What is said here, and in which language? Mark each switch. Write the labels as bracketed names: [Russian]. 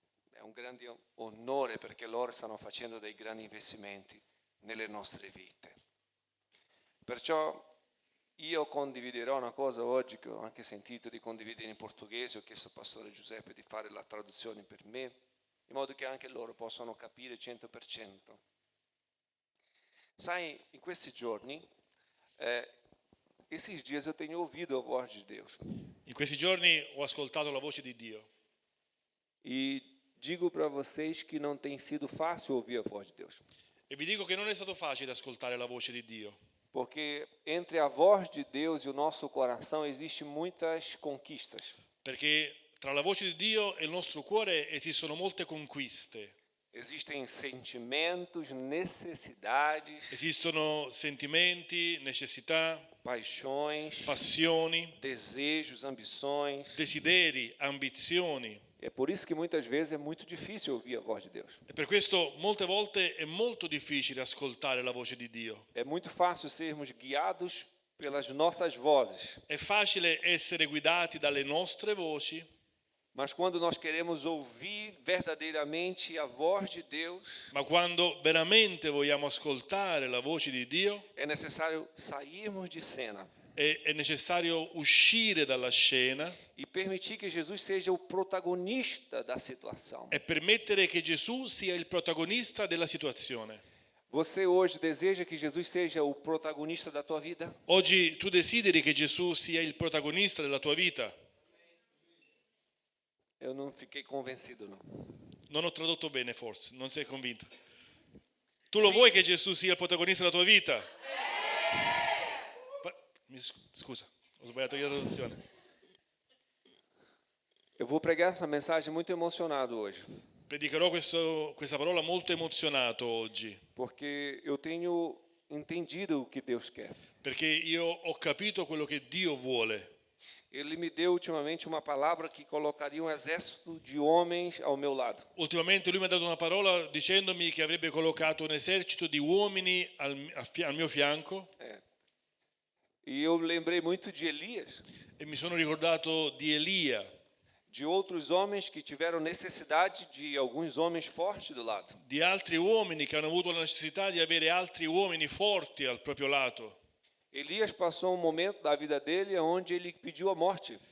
[Italian] È un grande onore perché loro stanno facendo dei grandi investimenti nelle nostre vite. Perciò io condividerò una cosa oggi che ho anche sentito di condividere in portoghese. Ho chiesto al pastore Giuseppe di fare la traduzione per me, in modo che anche loro possano capire 100%. Sai, in questi giorni, [Portuguese] esses dias eu tenho ouvido a voz de Deus. [Italian] In questi giorni ho ascoltato la voce di Dio [Portuguese] E digo para vocês que não tem sido fácil ouvir a voz de Deus. [Italian] e vi dico che non è stato facile ascoltare la voce di Dio, [Portuguese] Porque entre a voz de Deus e o nosso coração existem muitas conquistas. [Italian] perché tra la voce di Dio e il nostro cuore esistono molte conquiste, [Portuguese] Existem sentimentos, necessidades, [Italian] esistono sentimenti, necessità, [Portuguese] paixões, [Italian] passioni, [Portuguese] desejos, ambições. [Italian] desideri, ambizioni. [Portuguese] É por isso que muitas vezes é muito difícil ouvir a voz de Deus. [Italian] E per questo molte volte è molto difficile ascoltare la voce di Dio. [Portuguese] É muito fácil sermos guiados pelas nossas vozes, [Italian] È facile essere guidati dalle nostre voci, [Portuguese] mas quando nós queremos ouvir verdadeiramente a voz de Deus, [Italian] ma quando veramente vogliamo ascoltare la voce di Dio [Portuguese] é necessário sairmos de cena [Italian] è necessario uscire dalla scena [Portuguese] e permitir que Jesus seja o protagonista da situação. [Italian] e permettere che Gesù sia il protagonista della situazione. [Portuguese] Você hoje deseja que Jesus seja o protagonista da tua vida? [Italian] Oggi tu desideri che Gesù sia il protagonista della tua vita? [Portuguese] Eu não fiquei convencido, não. [Italian] Non ho tradotto bene forse, non sei convinto. Tu lo vuoi che Gesù sia il protagonista della tua vita? Scusa, ho sbagliato io la traduzione. [Portuguese] Eu vou pregar essa mensagem muito emocionado hoje, [Italian] Predicherò questa parola molto emozionato oggi, [Portuguese] porque eu tenho entendido o que Deus quer. [Italian] perché io ho capito quello che Dio vuole. [Portuguese] Ele me deu ultimamente uma palavra que colocaria um exército de homens ao meu lado. [Italian] Ultimamente lui mi ha dato una parola dicendomi che avrebbe collocato un esercito di uomini al mio fianco, [Portuguese] E eu lembrei muito de Elias, [Italian] e mi sono ricordato di Elia, [Portuguese] de outros homens que tiveram necessidade de alguns homens fortes do lado. [Italian] di altri uomini che hanno avuto la necessità di avere altri uomini forti al proprio lato. [Portuguese] Elias passou um momento da vida dele onde ele pediu a morte.